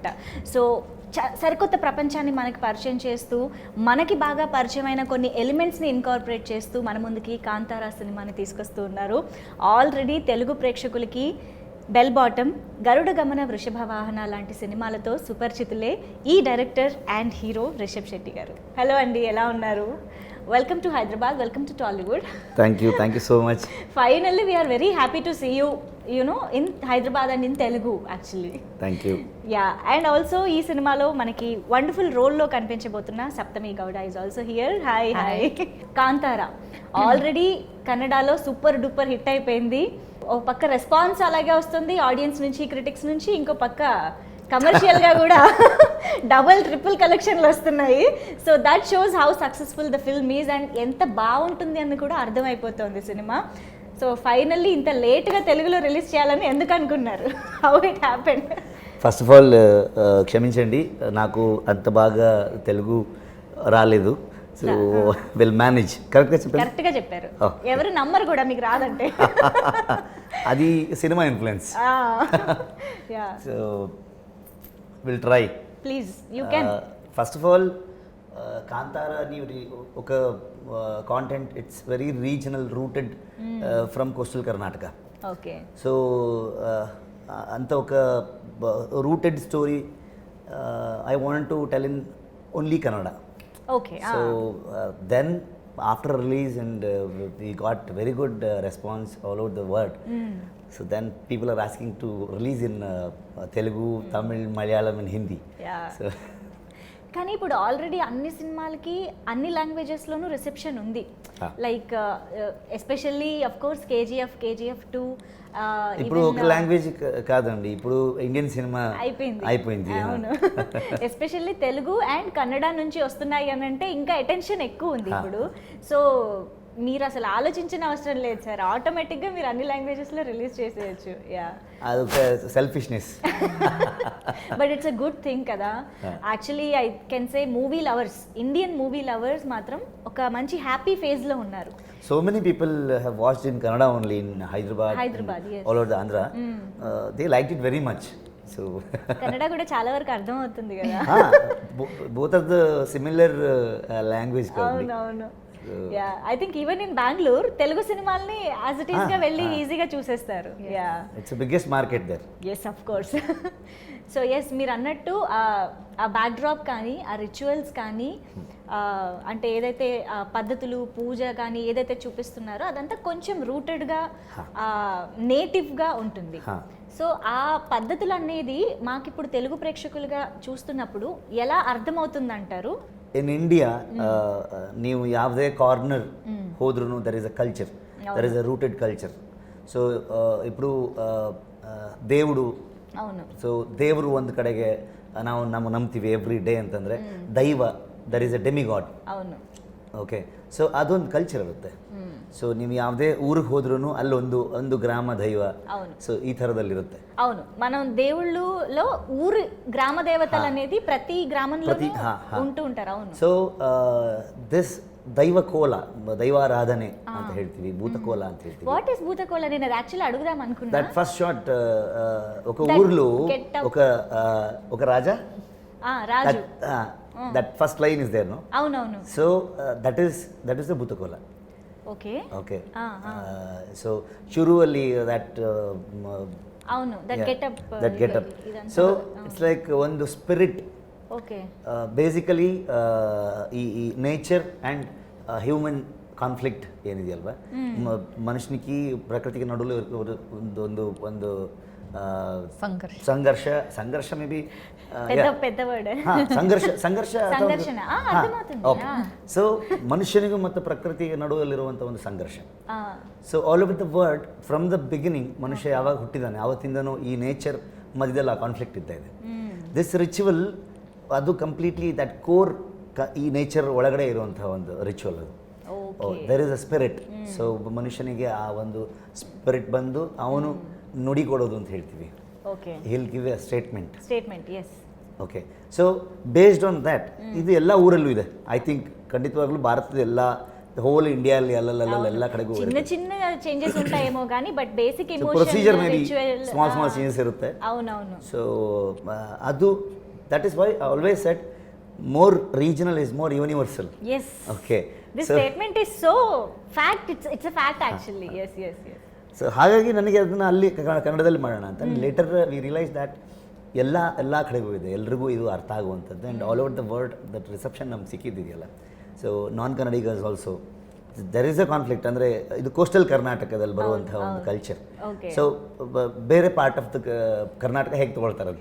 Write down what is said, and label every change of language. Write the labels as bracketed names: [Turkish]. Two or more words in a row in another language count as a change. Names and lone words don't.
[Telugu] సో సరికొత్త ప్రపంచాన్ని మనకి పరిచయం చేస్తూ, మనకి బాగా పరిచయమైన కొన్ని ఎలిమెంట్స్ని ఇన్కార్పొరేట్ చేస్తూ మన ముందుకి కాంతారా సినిమాని తీసుకొస్తూ ఉన్నారు. ఆల్రెడీ తెలుగు ప్రేక్షకులకి బెల్ బాటమ్, గరుడ గమన, వృషభ వాహన లాంటి సినిమాలతో సుపరిచితులే ఈ డైరెక్టర్ అండ్ హీరో రిషబ్ శెట్టి గారు. హలో అండి, ఎలా ఉన్నారు? [English] Welcome to Hyderabad, welcome to Tollywood. Thank you so much. Finally, we are very happy to see you know, in Hyderabad and in Telugu actually. Thank you. Yeah, and also [Telugu] ఈ సినిమాలో మనకి [English] wonderful role [Telugu] లో కనిపించబోతున్న [English] sapthami Gowda is also here. [Telugu] Hi. Kantara already Kannada lo [English] super duper hit [Telugu] అయిపోయింది. ఒక పక్క రెస్పాన్స్ అలాగే వస్తుంది ఆడియన్స్ నుంచి, క్రిటిక్స్ నుంచి, ఇంకో పక్క కమర్షియల్గా కూడా డబుల్ ట్రిపుల్ కలెక్షన్లు వస్తున్నాయి. [English] so that shows how successful the film is and [Telugu] ఎంత బాగుంటుంది అని కూడా అర్థమైపోతుంది సినిమా. [English] so finally [Telugu] ఇంత లేట్గా తెలుగులో రిలీజ్ చేయాలని ఎందుకు అనుకున్నారు? [English] how it happen? first of all [Telugu] క్షమించండి, నాకు అంత బాగా తెలుగు రాలేదు. [English] so will manage. [Telugu] కరెక్ట్గా చెప్పారు. ఎవరు నమ్మరు కూడా మీకు రాదంటే. అది సినిమా ఇన్ఫ్లుయెన్స్. [English] so will try. please you can. first of all Kantara [Telugu] అని ఒక [English] content, it's very regional, rooted from coastal Karnataka. ఓకే. సో [Telugu] అంత ఒక [English] rooted story I want to tell in only Kannada. Okay. So then after release and we got very good response all over the world. So then people are asking to release in Telugu, Tamil, Malayalam and Hindi. Yeah. So [Telugu] కానీ ఇప్పుడు ఆల్రెడీ అన్ని సినిమాలకి అన్ని లాంగ్వేజెస్లోనూ రిసెప్షన్ ఉంది. [English] like especially of course KGF 2 [Telugu] ఇప్పుడు ఒక లాంగ్వేజ్ కాదండి, ఇప్పుడు [English] Indian cinema [Telugu] అయిపోయింది. అవును. [English] especially Telugu and Kannada [Telugu] నుంచి వస్తున్నాయి అని అంటే ఇంకా అటెన్షన్ ఎక్కువ ఉంది ఇప్పుడు. సో మీరు అసలు ఆలోచించిన అవసరం లేదు సార్, ఆటోమేటిక్గా మీరు అన్ని లాంగ్వేజెస్లో రిలీజ్ చేసేయచ్చు. యా, అదొక సెల్ఫిష్నెస్. [English] but it's a good thing కదా. actually I can say movie lovers, Indian movie lovers [Telugu] మాత్రం ఒక మంచి హ్యాపీ ఫేజ్లో ఉన్నారు. [English] So many people have watched in Kannada only in Hyderabad, yes. all over the Andhra. They liked it very much. So [Telugu] కన్నడ కూడా చాలా వరకు అర్థం అవుతుంది కదా. [English] both of the similar language. [Telugu] అవును. యా, [English] I think even in [Telugu] బెంగళూరు తెలుగు సినిమాల్ని [English] as it is [Telugu] గా వెళ్ళి ఈజీగా చూసేస్తారు. యా, [English] it's the biggest market there. yes, of course. [Telugu] సో ఎస్, మీరు అన్నట్టు ఆ బ్యాక్డ్రాప్ కానీ, ఆ రిచువల్స్ కానీ, అంటే ఏదైతే పద్ధతులు, పూజ కానీ ఏదైతే చూపిస్తున్నారో అదంతా కొంచెం రూటెడ్గా, నేటివ్గా ఉంటుంది. సో ఆ పద్ధతులు అనేది మాకు ఇప్పుడు తెలుగు ప్రేక్షకులుగా చూస్తున్నప్పుడు ఎలా అర్థమవుతుందంటారు? [English] in India [Kannada] ನೀವು ಯಾವುದೇ ಕಾರ್ನರ್ ಹೋದ್ರೂ [English] there is a culture, there is a rooted culture. [Telugu] ಸೊ ఇప్పుడు దేవుడు, అవును, [Kannada] ಸೊ ದೇವರು ಒಂದು ಕಡೆಗೆ ನಾವು ನಂಬ್ತೀವಿ [English] every day [Kannada] ಅಂತಂದರೆ, ದೈವ, [English] there is a demigod. [Telugu] అవును. [Kannada] ಓಕೆ, ಸೊ ಅದೊಂದು ಕಲ್ಚರ್ ಇರುತ್ತೆ. ಸೊ ನೀವು ಯಾವುದೇ ಊರಿಗೆ ಹೋದ್ರೂ ಅಲ್ಲೊಂದು ಗ್ರಾಮ ದೈವ, సో ఈ ಥರದಲ್ಲಿರುತ್ತೆ. [Telugu] అవును, మనం దేవుళ్ళలో ఊరు గ్రామ దేవతలు అనేది ప్రతి గ్రామంలో ఉంటూ ఉంటారు. అవును. [English] so this [Kannada] దైవకోల, దైవారాధನೆ ಅಂತ ಹೇಳ್ತೀವಿ, ಭೂತಕೋಲ ಅಂತ ಹೇಳ್ತೀವಿ. [English] what is [Telugu] భూతకోల? నేను అది యాక్చువల్లీ అడుగుదాం అనుకున్నా. [English] that first shot, [Telugu] ఒక ఊర్లో ఒక రాజా, రాజు, [English] that first line is there, no? [Telugu] అవునవును. [English] so that is the Bhootakola. ఓకే. [Kannada] సో ಶುರುವಲ್ಲಿ ದಟ್ [Telugu] అవును, దట్ [English] ಗೆಟಪ್. so it's like ಒಂದು ಸ್ಪಿರಿಟ್. [Telugu] ఓకే. [Kannada] ಬೇಸಿಕಲಿ ಈ [English] nature and human conflict [Kannada] ಏನಿದೆ ಅಲ್ವಾ, ಮನುಷ್ಯನಿಗೆ ಪ್ರಕೃತಿಗೆ ನಡುವೆ ಒಂದು సంఘర్ష మేబీ [Telugu] పెద్ద వర్డ్. [Kannada] సంఘర్షణ. సో మనుಷ್ಯನಿಗೂ ಮತ್ತು ಪ್ರಕೃತಿಗೆ ನಡುವಲ್ಲಿರುವಂಥ ಒಂದು ಸಂಘರ್ಷ. ಸೊ [English] all over the world, from the beginning, [Kannada] ಮನುಷ್ಯ ಯಾವಾಗ ಹುಟ್ಟಿದಾನೆ ಆವತ್ತಿಂದನೂ ಈ ನೇಚರ್ ಮಧ್ಯದಲ್ಲಿ ಆ ಕಾನ್ಫ್ಲಿಕ್ಟ್ ಇದ್ದ ಇದೆ. [English] this ritual [Kannada] ಅದು ಕಂಪ್ಲೀಟ್ಲಿ [English] that core, [Kannada] ಈ ನೇಚರ್ ಒಳಗಡೆ ಇರುವಂತಹ ಒಂದು ರಿಚುವಲ್ ಅದು. [English] there is a spirit. [Kannada] ಸೊ ಮನುಷ್ಯನಿಗೆ ಆ ಒಂದು ಸ್ಪಿರಿಟ್ ಬಂದು ಅವನು ನುಡಿ ಕೊಡೋದು ಅಂತ ಹೇಳ್ತೀವಿ. [English] he'll give a statement, yes. Okay, so based on that, [Kannada] ಇದು ಎಲ್ಲ ಊರಲ್ಲೂ ಇದೆ. [English] I think [Kannada] ಖಂಡಿತವಾಗ್ಲೂ ಭಾರತದ ಎಲ್ಲ [English] whole India [Kannada] ಎಲ್ಲ ಕಡೆಗೂ [Telugu] చిన్న చిన్న చేంజస్ ఉంటాయేమో కానీ [English] but basic emotion procedure maybe small changes [Kannada] ಇರುತ್ತೆ. [Telugu] అవునవును. [Kannada] ಸೊ ಅದು [English] that is why I always said more regional is more universal. Yes. Okay. This statement is so fact. It's a fact actually. Yes. [Kannada] ಸೊ ಹಾಗಾಗಿ ನನಗೆ ಅದನ್ನು ಅಲ್ಲಿ ಕನ್ನಡದಲ್ಲಿ ಮಾಡೋಣ ಅಂತ. [English] later we realise that [Kannada] ಎಲ್ಲ ಕಡೆಗೂ ಇದೆ, ಎಲ್ರಿಗೂ ಇದು ಅರ್ಥ ಆಗುವಂಥದ್ದು. [English] and all over the world that reception [Kannada] ನಮ್ಗೆ ಸಿಕ್ಕಿದೆಯಲ್ಲ. [English] so non Kannadigars also there is a conflict. [Kannada] ಅಂದರೆ ಇದು ಕೋಸ್ಟಲ್ ಕರ್ನಾಟಕದಲ್ಲಿ ಬರುವಂತಹ ಒಂದು ಕಲ್ಚರ್. ಸೊ ಬೇರೆ [English] part of the Karnataka [Kannada] ಹೇಗೆ ತಗೊಳ್ತಾರಂತೆ,